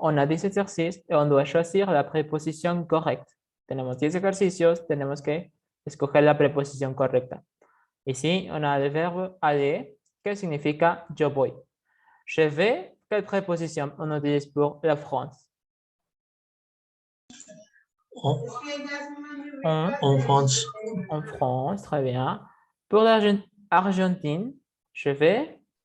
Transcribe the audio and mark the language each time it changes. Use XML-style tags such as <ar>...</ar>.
<fr>On a des exercices et on doit choisir la préposition correcte.</fr> <es>Tenemos 10 ejercicios, tenemos que escoger la preposición correcta.</es> <fr>Ici, on a le verbe aller,</fr> <es>que significa yo voy.</es> <fr>Je vais, quelle préposition on utilise pour la France? En France. En France, très bien. Pour l'Argentine, je vais</fr>